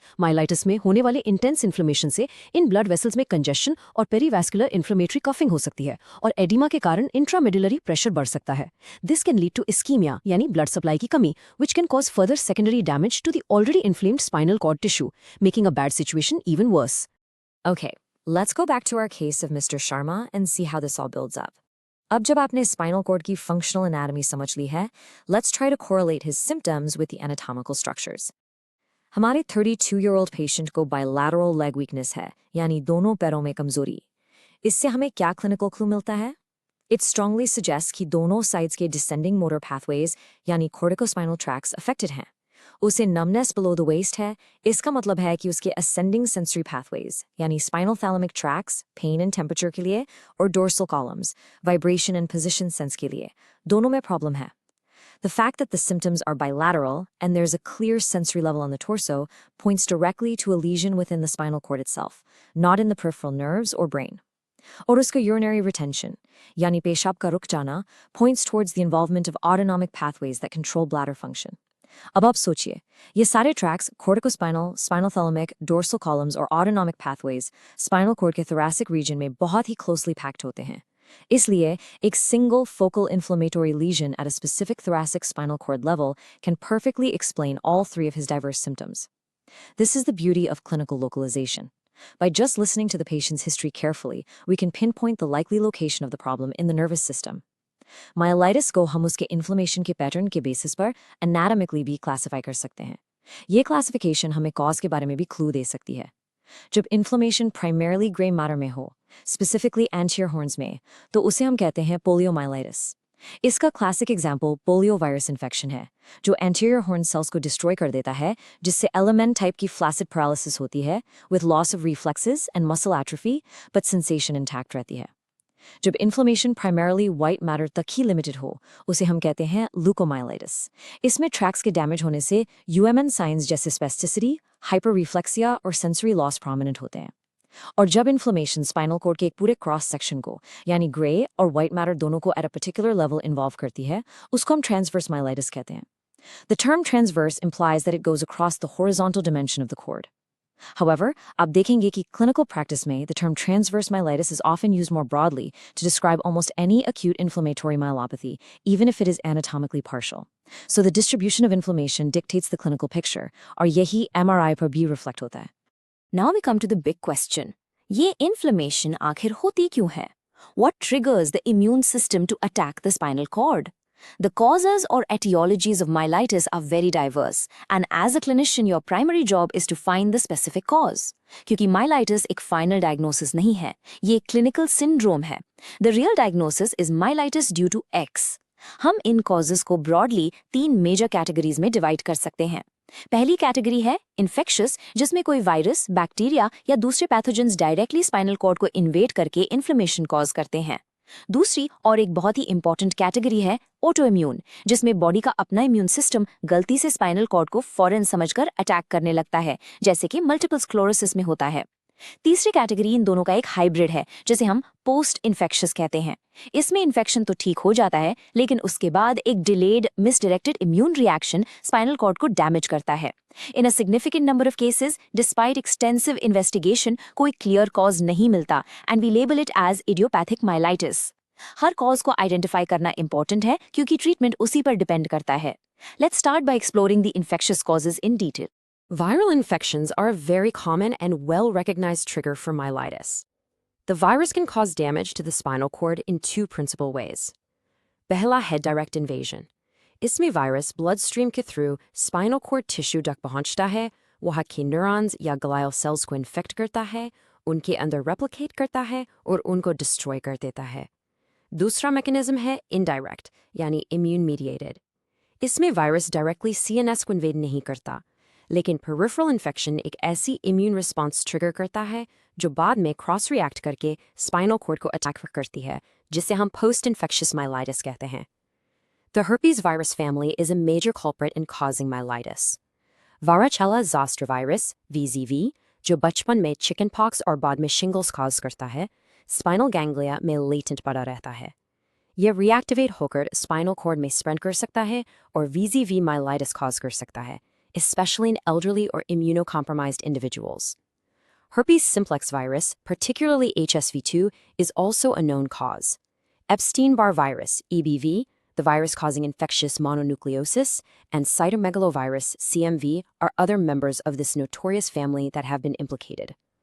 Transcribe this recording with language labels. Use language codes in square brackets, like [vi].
[hi] Myelitis में होने वाले इंटेंस इन्फ्लेमेशन से इन ब्लड वेसल्स में कंजेशन और पेरीवैस्कुलर इन्फ्लेमेटरी कफिंग हो सकती है, और एडिमा के कारण इंट्रामेडुलरी प्रेशर बढ़ सकता है। [en] this can lead to ischemia [hi] यानी ब्लड सप्लाई की कमी, [en] Which can cause further secondary damage to the already inflamed spinal cord tissue, making a bad situation even worse. Okay, let's go back to our case of Mr. Sharma and see how this all builds up. [hi] अब जब आपने spinal cord की functional anatomy समझ ली है, [en] let's try to correlate his symptoms with the anatomical structures. [hi] हमारे 32-year-old patient को bilateral leg weakness है, यानी दोनों पैरों में कमजोरी। इससे हमें क्या clinical clue मिलता है? [en] It strongly suggests कि दोनों sides के descending motor pathways यानी corticospinal tracts affected हैं। उसे numbness below the waist है, इसका मतलब है कि उसके ascending sensory pathways यानी spinal thalamic tracts, pain and temperature के लिए, और dorsal columns, vibration and position sense के लिए, दोनों में problem है। The fact that the symptoms are bilateral and there's a clear sensory level on the torso points directly to a lesion within the spinal cord itself, not in the peripheral nerves or brain. और उसका urinary retention [hi] यानी पेशाब का रुक जाना [en] points towards the involvement of autonomic pathways that control bladder function. [hi] अब आप सोचिए, ये सारे tracks corticospinal, spinothalamic, dorsal columns और autonomic pathways spinal cord के thoracic region में बहुत ही closely packed होते हैं। [en] इसलिए एक single focal inflammatory lesion at a specific thoracic spinal cord level can perfectly explain all 3 of his diverse symptoms. This is the beauty of clinical localization. By just listening to the patient's history carefully, we can pinpoint the likely location of the problem in the nervous system. [hi] Myelitis को हम उसके inflammation के pattern के basis पर anatomically भी classify कर सकते हैं। ये क्लासिफिकेशन हमें कॉज के बारे में भी क्लू दे सकती है। जब इन्फ्लेमेशन प्राइमरीली ग्रे मैटर में हो, स्पेसिफिकली एंटीरियर हॉर्न्स में, तो उसे हम कहते हैं पोलियोमाइलाइटिस। इसका classic example polio virus infection है, जो एंटीरियर हॉर्न सेल्स को डिस्ट्रॉय कर देता है, जिससे एलिमेंट टाइप की फ्लैसिड पैरालिसिस होती है [en] with loss of reflexes and muscle atrophy, but sensation intact [hi] रहती है। जब इन्फ्लेमेशन प्राइमरीली वाइट मैटर तक ही लिमिटेड हो, उसे हम कहते हैं ल्यूकोमाइलाइटिस। इसमें ट्रैक्स के डैमेज होने से UMN साइंस जैसे स्पेस्टिसिटी, हाइपर रिफ्लेक्सिया और सेंसरी लॉस प्रोमिनेंट होते हैं। और जब इन्फ्लेमेशन स्पाइनल कोड के एक पूरे क्रॉस सेक्शन को यानी ग्रे और वाइट मैटर दोनों को [en] at a particular level [hi] involve करती है, उसको हम ट्रांसवर्स माइलाइटिस कहते हैं। [en] The term transverse implies that it goes across the horizontal dimension of the cord. However, आप देखेंगे कि clinical practice में the term transverse myelitis is often used more broadly to describe almost any acute inflammatory myelopathy, even if it is anatomically partial. So the distribution of inflammation dictates the clinical picture, [hi] और यही MRI पर भी reflect होता है। [en] Now we come to the big question. [hi] ये inflammation आखिर होती क्यों है? [en] What triggers the immune system to attack the spinal cord? The causes or etiologies of myelitis are very diverse, and as a clinician, your primary job is to find the specific cause. [hi] क्योंकि myelitis एक final diagnosis नहीं है, ये clinical syndrome है. [en] The real diagnosis is myelitis due to X. [hi] हम इन causes को broadly 3 major categories में divide कर सकते हैं. पहली कैटेगरी है infectious, जिसमें कोई वायरस, बैक्टीरिया या दूसरे पैथोजेंस डायरेक्टली स्पाइनल कॉर्ड को इन्वेड करके इन्फ्लेमेशन कॉज करते हैं। दूसरी और एक बहुत ही इंपॉर्टेंट कैटेगरी है ऑटो इम्यून, जिसमें बॉडी का अपना इम्यून सिस्टम गलती से स्पाइनल कॉर्ड को फौरन समझकर अटैक करने लगता है, जैसे कि मल्टीपल स्क्लेरोसिस में होता है। तीसरी कैटेगरी इन दोनों का एक हाइब्रिड है, जिसे हम पोस्ट इन्फेक्शियस कहते हैं। इसमें इन्फेक्शन तो ठीक हो जाता है, लेकिन उसके बाद एक delayed misdirected immune reaction spinal cord को डैमेज करता है। [en] in a significant number of cases, despite extensive investigation, [hi] कोई क्लियर कॉज नहीं मिलता [en] And we label it as idiopathic myelitis. [hi] हर cause को आइडेंटिफाई करना इंपॉर्टेंट है, क्योंकि ट्रीटमेंट उसी पर डिपेंड करता है। [en] Let's start by exploring the infectious causes in detail. Viral infections are a very common and well-recognized trigger for myelitis. The virus can cause damage to the spinal cord in two principal ways. [hi] पहला है direct invasion. इसमें virus bloodstream के through spinal cord tissue तक पहुंचता है, वहाँ के neurons या glial cells को infect करता है, उनके अंदर replicate करता है और उनको destroy कर देता है. [en] दूसरा mechanism है indirect, यानी immune mediated. [hi] इसमें वायरस डायरेक्टली CNS को इन्वेड नहीं करता, लेकिन peripheral infection एक ऐसी immune response trigger करता है जो बाद में क्रॉस रिएक्ट करके spinal cord को अटैक करती है, जिसे हम post-infectious myelitis कहते हैं. [en] The herpes virus family is a major culprit in causing myelitis. [hi] Varicella zoster virus, VZV, जो बचपन में chickenpox और बाद में shingles cause करता है, spinal ganglia में latent पड़ा रहता है. यह reactivate होकर spinal cord में spread कर सकता है और VZV myelitis cause कर सकता है, [en] especially in elderly or immunocompromised individuals. Herpes simplex virus, particularly HSV2, is also a known cause. Epstein-Barr virus, EBV, the virus causing infectious mononucleosis, and cytomegalovirus, CMV, are other members of this notorious family that have been implicated.